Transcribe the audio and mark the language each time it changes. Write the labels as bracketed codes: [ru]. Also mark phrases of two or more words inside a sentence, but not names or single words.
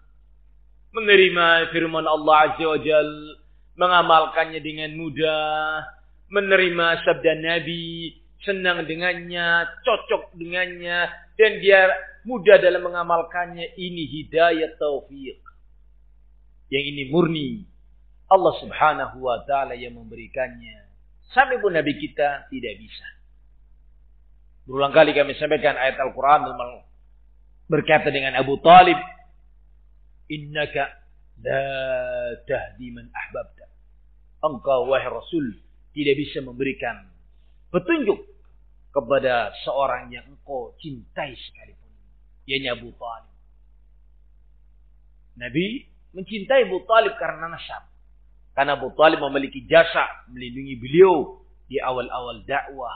[id] Menerima firman Allah [ar] عز وجل, [id] mengamalkannya dengan mudah, menerima sabda Nabi, senang dengannya, cocok dengannya, dan dia mudah dalam mengamalkannya. Ini hidayah taufik. Yang ini murni Allah [ar] سبحانه وتعالى [id] yang memberikannya. Sampai pun Nabi kita tidak bisa. Berulang kali kami sampaikan ayat Al-Quran berkata dengan Abu Talib, [ar] "إنك لا تهدي من أحببت." [id] Engkau wahai Rasul tidak bisa memberikan petunjuk kepada seorang yang engkau cintai sekalipun. Yaitu Abu Talib. Nabi mencintai Abu Talib karena nasab. Karena Abu Talib memiliki jasa melindungi beliau di awal-awal dakwah.